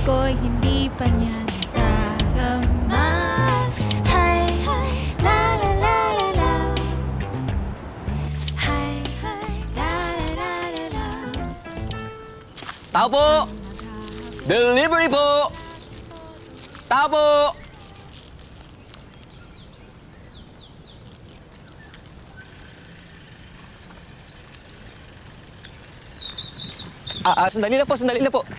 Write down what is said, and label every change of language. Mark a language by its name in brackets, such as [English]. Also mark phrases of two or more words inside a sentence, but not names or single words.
[Filipino] ako'y hindi pa niya nadarama. Hay, la la la la la. Hay, la la la la. Tao po! Delivery po! Tao po! Sandali lang po.